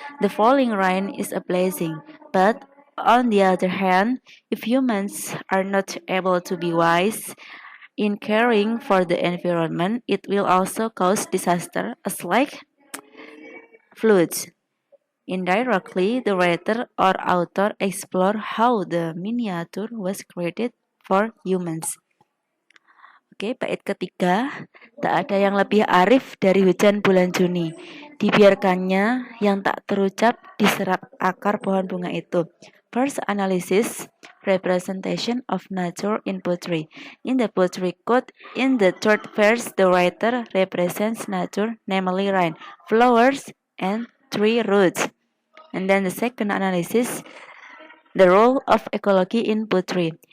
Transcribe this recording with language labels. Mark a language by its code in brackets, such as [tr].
[en] The falling rain is a blessing, but on the other hand, if humans are not able to be wise in caring for the environment, it will also cause disaster as like floods. Indirectly, the writer or author explore how the miniature was created for humans. [id] Oke, bait ketiga, tak ada yang lebih arif dari hujan bulan Juni. Dibiarkannya yang tak terucap diserap akar pohon bunga itu. [en] First analysis, representation of nature in poetry. In the poetry quote, in the third verse, the writer represents nature, namely rain, flowers, and tree roots. And then the second analysis, the role of ecology in poetry.